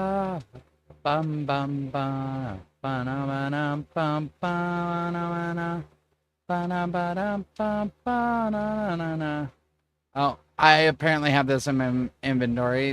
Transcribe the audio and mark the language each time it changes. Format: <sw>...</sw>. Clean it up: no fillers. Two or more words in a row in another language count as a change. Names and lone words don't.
<en>Bum bum bum. Ba na ba na bum ba na ba na. Ba na ba da bum ba na na na. Oh, I apparently have this in my inventory.</en>